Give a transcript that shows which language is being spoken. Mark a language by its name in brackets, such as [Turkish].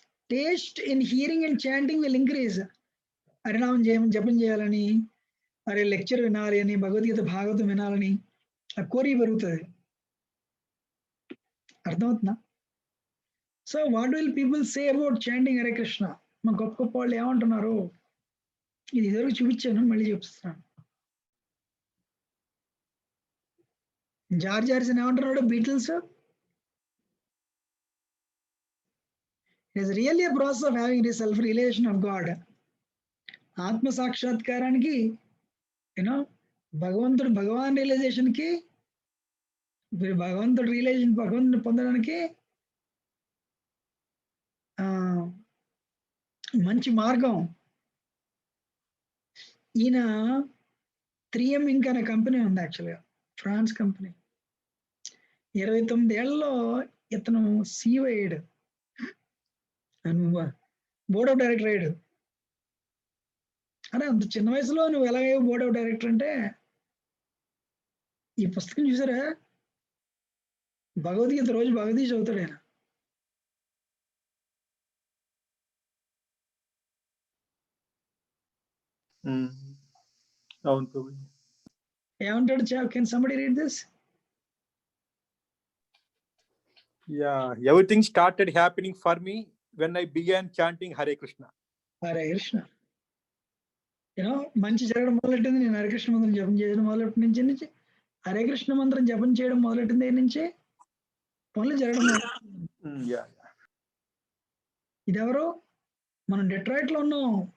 [English] Taste in hearing and chanting will increase. [Telugu] హరినామం జపం చేయాలని, అరే లెక్చర్ వినాలి అని, భగవద్గీత భాగవతం వినాలని ఆ కోరిక పెరుగుతుంది. అర్థమవుతుందా? [English] So what will people say about chanting Hare Krishna? [Telugu] మా గొప్ప గొప్ప వాళ్ళు ఏమంటున్నారు? ఇది ఇదివరకు చూపించాను, మళ్ళీ చూపిస్తున్నాను. జార్జ్ హారిసన్ ఏమంటున్నాడు? [English] Beatles, it is really a process of having the self realization of God. [Telugu] ఆత్మ సాక్షాత్కారానికి యూనో భగవాన్ రియలైజేషన్ కి, భగవంతుని పొందడానికి మంచి మార్గం. ఈయన 3M ఇంక్ అనే కంపెనీ ఉంది, యాక్చువల్గా ఫ్రాన్స్ కంపెనీ. 29 ఏళ్లలో ఇతను CEO అయ్యాడు, బోర్డ్ ఆఫ్ డైరెక్టర్ అయ్యాడు. అరే అంత చిన్న వయసులో నువ్వు ఎలాగయ్యావు బోర్డ్ ఆఫ్ డైరెక్టర్ అంటే? ఈ పుస్తకం చూసారా? భగవద్గీత రోజు భగవద్గీత చదువుతాడు ఆయన. అవును ప్రభుజీ. ఏమంటాడు? [English] Can somebody read this? Yeah, everything started happening for me when I began chanting Hare Krishna. [Telugu] Hare Krishna. You know మంచి జరగడం మొదలెట్టింది నేను హరే కృష్ణ మంత్రం జపం చేయడం మొదలెట్టి నుంచి. హరే కృష్ణ మంత్రం జపం చేయడం మొదలెట్టింది నుంచి పనులు జరగడం మొదలెట్టింది. ఇదెవరు? మనం డెట్రాయిట్ లో ఉన్నాం.